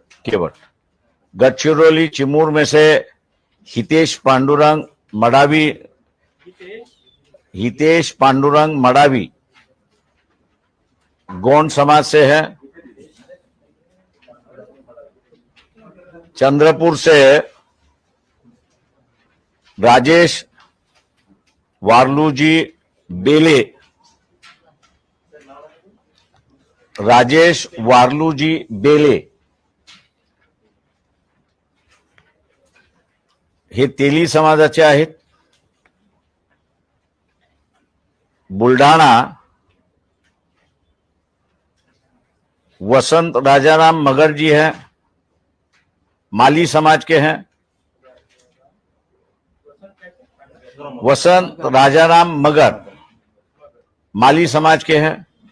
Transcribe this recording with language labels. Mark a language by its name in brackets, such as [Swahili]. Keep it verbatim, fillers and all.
[Hindi] केवट गढ़चिरौली चिमूर में से हितेश पांडुरंग मडावी, हितेश पांडुरंग मडावी गोंड समाज से है, चंद्रपुर से राजेश वारलूजी बेले [Marathi] राजेश वार्लूजी बेले हे तेली समाजाचे आहेत. [Hindi] बुलढाणा वसंत राजाराम मगर जी हैं, माली समाज के हैं. वसंत राजाराम मगर माली समाज के हैं.